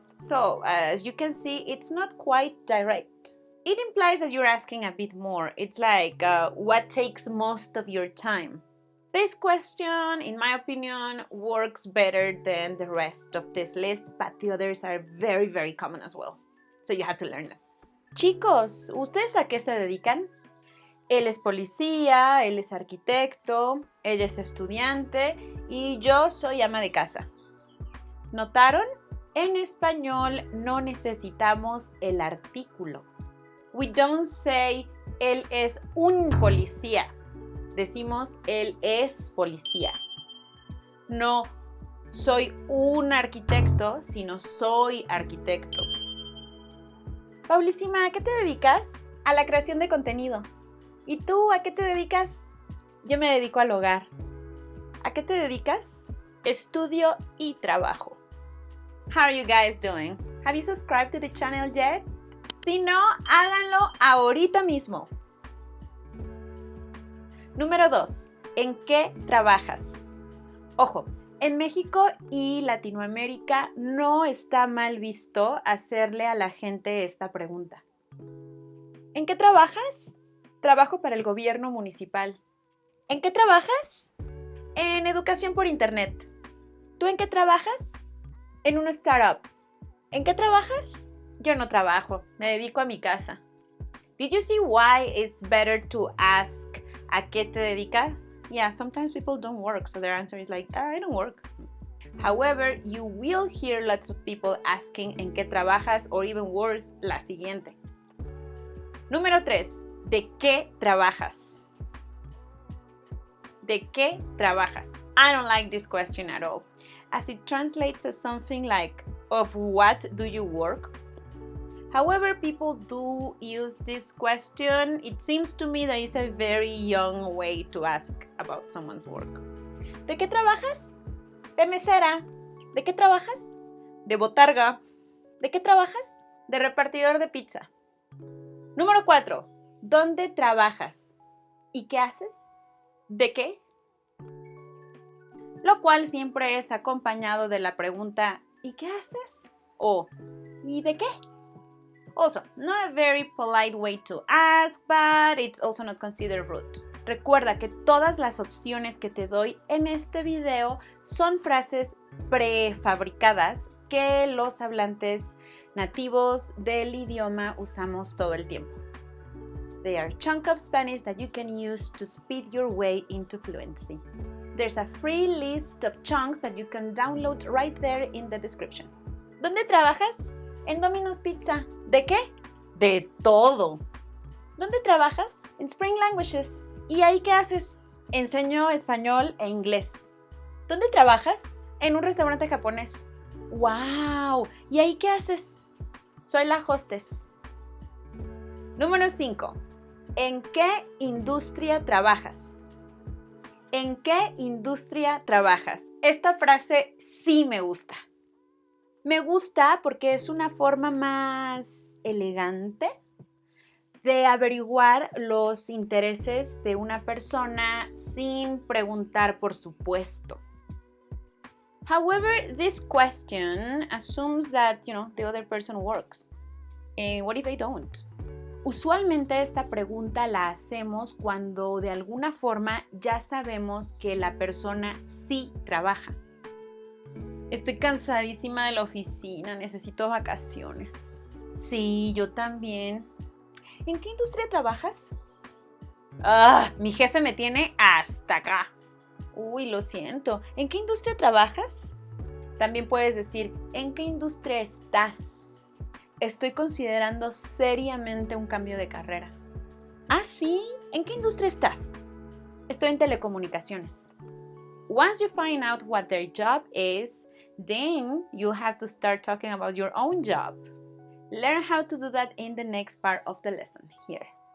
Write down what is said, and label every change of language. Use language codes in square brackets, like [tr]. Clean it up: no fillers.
[en] So, as you can see, it's not quite direct. It implies that you're asking a bit more. It's like, what takes most of your time? This question, in my opinion, works better than the rest of this list, but the others are very, very common as well. So you have to learn them. [es] Chicos, ¿ustedes a qué se dedican? Él es policía, él es arquitecto, ella es estudiante y yo soy ama de casa. ¿Notaron? En español no necesitamos el artículo. [en] We don't say [es] él es un policía. Decimos él es policía. No soy un arquitecto, sino soy arquitecto. Paulísima, ¿a qué te dedicas? A la creación de contenido. ¿Y tú a qué te dedicas? Yo me dedico al hogar. ¿A qué te dedicas? Estudio y trabajo. [en] How are you guys doing? Have you subscribed to the channel yet? [es] Si no, háganlo ahorita mismo. Número 2. ¿En qué trabajas? Ojo, en México y Latinoamérica no está mal visto hacerle a la gente esta pregunta. ¿En qué trabajas? Trabajo para el gobierno municipal. ¿En qué trabajas? En educación por internet. ¿Tú en qué trabajas? En una startup. ¿En qué trabajas? Yo no trabajo, me dedico a mi casa. [en] Did you see why it's better to ask [es] ¿a qué te dedicas? [en] Yeah, sometimes people don't work, so their answer is like, I don't work. However, you will hear lots of people asking [es] ¿en qué trabajas? [en] Or even worse, [es] la siguiente. Número 3. ¿De qué trabajas? ¿De qué trabajas? [en] I don't like this question at all, as it translates as something like, of what do you work? However, people do use this question. It seems to me that it's a very young way to ask about someone's work. [es] ¿De qué trabajas? De mesera. ¿De qué trabajas? De botarga. ¿De qué trabajas? De repartidor de pizza. Número 4. ¿Dónde trabajas? ¿Y qué haces? ¿De qué? Lo cual siempre es acompañado de la pregunta ¿y qué haces? O ¿y de qué? [en] Also, not a very polite way to ask, but it's also not considered rude. [es] Recuerda que todas las opciones que te doy en este video son frases prefabricadas que los hablantes nativos del idioma usamos todo el tiempo. [en] They are chunks of Spanish that you can use to speed your way into fluency. There's a free list of chunks that you can download right there in the description. [es] ¿Dónde trabajas? En Domino's Pizza. ¿De qué? De todo. ¿Dónde trabajas? En Spring Languages. ¿Y ahí qué haces? Enseño español e inglés. ¿Dónde trabajas? En un restaurante japonés. ¡Wow! ¿Y ahí qué haces? Soy la hostess. Número 5. ¿En qué industria trabajas? ¿En qué industria trabajas? Esta frase sí me gusta. Me gusta porque es una forma más elegante de averiguar los intereses de una persona sin preguntar por su puesto. [en] However, this question assumes that, the other person works. What if they don't? [es] Usualmente esta pregunta la hacemos cuando de alguna forma ya sabemos que la persona sí trabaja. Estoy cansadísima de la oficina, necesito vacaciones. Sí, yo también. ¿En qué industria trabajas? Mi jefe me tiene hasta acá. Uy, lo siento. ¿En qué industria trabajas? También puedes decir, ¿en qué industria estás? Estoy considerando seriamente un cambio de carrera. ¿Ah, sí? ¿En qué industria estás? Estoy en telecomunicaciones. [en] Once you find out what their job is, then you have to start talking about your own job. Learn how to do that in the next part of the lesson here.